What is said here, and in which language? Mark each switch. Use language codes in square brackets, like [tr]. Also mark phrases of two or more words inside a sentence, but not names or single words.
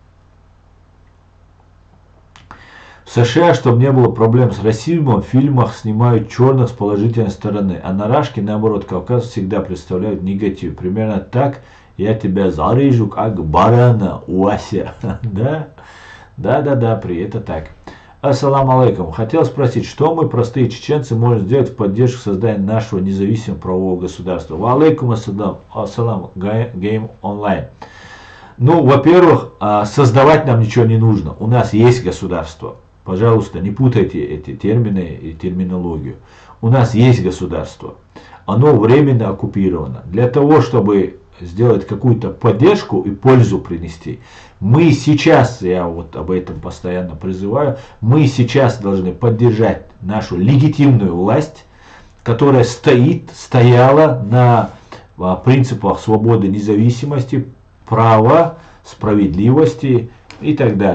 [ru] В США, чтобы не было проблем с расизмом, в фильмах снимают черных с положительной стороны, а на Рашке, наоборот, Кавказ всегда представляют негатив. Примерно так: я тебя зарежу, как барана, Уася. Да, это так. [ar] السلام عليكم. [ru] Хотел спросить, что мы, простые чеченцы, можем сделать в поддержку создания нашего независимого правового государства? [ar] وعليكم السلام, Game Online. [ru] Ну, во-первых, создавать нам ничего не нужно. У нас есть государство. Пожалуйста, не путайте эти термины и терминологию. У нас есть государство. Оно временно оккупировано. Для того, чтобы сделать какую-то поддержку и пользу принести, мы сейчас, я вот об этом постоянно призываю, мы сейчас должны поддержать нашу легитимную власть, которая стояла на принципах свободы, независимости, права, справедливости и так далее.